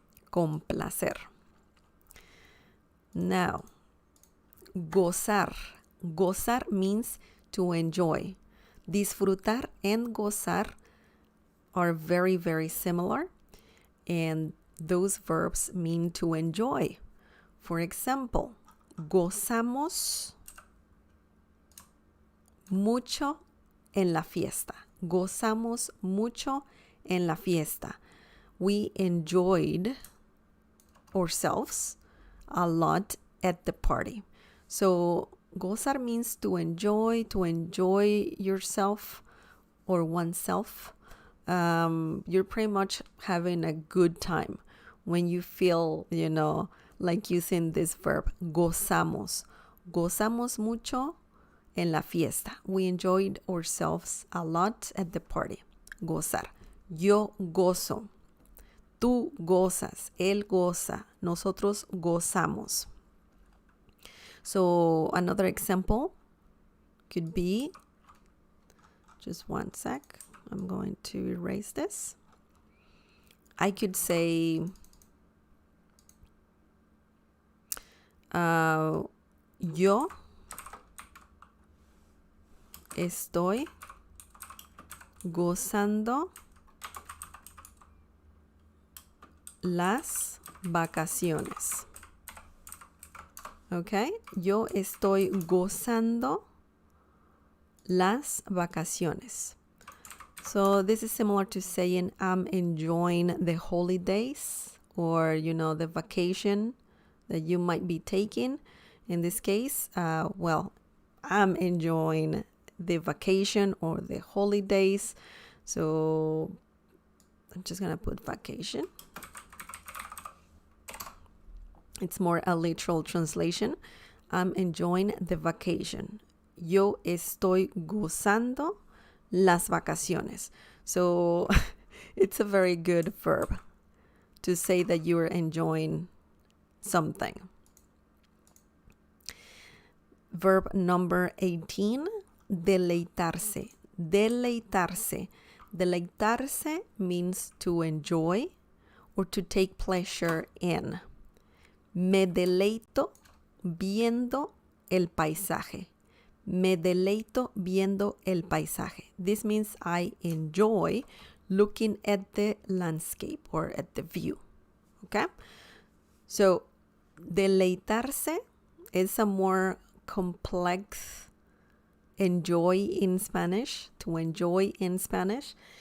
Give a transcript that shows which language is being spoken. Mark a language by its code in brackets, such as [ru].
[en] Complacer. Now, gozar. Gozar means to enjoy. Disfrutar and gozar are very, very similar, and those verbs mean to enjoy. For example, [es] gozamos mucho en la fiesta. Gozamos mucho en la fiesta. [en] We enjoyed ourselves a lot at the party. So gozar means to enjoy yourself or oneself. You're pretty much having a good time when you feel, like using this verb, gozamos. [es] Gozamos mucho en la fiesta. [en] We enjoyed ourselves a lot at the party. [es] Gozar. Yo gozo. Tú gozas. Él goza. Nosotros gozamos. [en] So another example could be, just one sec, I'm going to erase this. I could say, [es] yo estoy gozando las vacaciones. Okay, yo estoy gozando las vacaciones. [en] So this is similar to saying I'm enjoying the holidays, or the vacation that you might be taking. In this case, I'm enjoying the vacation or the holidays. So I'm just gonna put vacation. It's more a literal translation. I'm enjoying the vacation. [es] Yo estoy gozando las vacaciones. [en] So it's a very good verb to say that you're enjoying something. Verb number 18, deleitarse. Deleitarse. Deleitarse means to enjoy or to take pleasure in. [es] Me deleito viendo el paisaje. Me deleito viendo el paisaje. [en] This means I enjoy looking at the landscape or at the view. Okay? So, deleitarse is a more complex enjoy in Spanish, to enjoy in Spanish.